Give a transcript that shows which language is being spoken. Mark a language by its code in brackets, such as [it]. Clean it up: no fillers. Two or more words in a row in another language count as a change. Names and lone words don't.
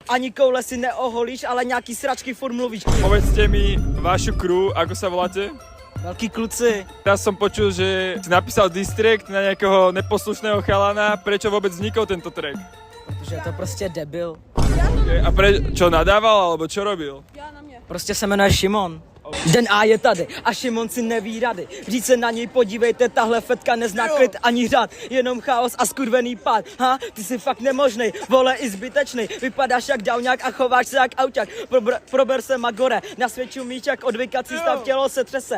[cs] ani koule si neoholíš, ale nějaký sračky furt mluvíš. [sk] Povedzte mi vašu crew, ako sa voláte? [cs] Velký kluci. [sk] Teraz som počul, že si napísal district na nejakého neposlušného chalana. Prečo vôbec vznikol tento track? [cs] Protože je to prostě debil. [sk] A čo nadával, alebo čo robil? [cs] Prostě se jmenuje Šimon. Den A je tady a Šimon si neví rady. Vždyť se na něj podívejte, tahle fetka nezná klid ani řád. Jenom chaos a skurvený pád. Ha, ty jsi fakt nemožnej, vole i zbytečnej. Vypadáš jak downák a chováš se jak auťák. Prober se magore, na svět umíš jak odvykací stav, tělo se třese.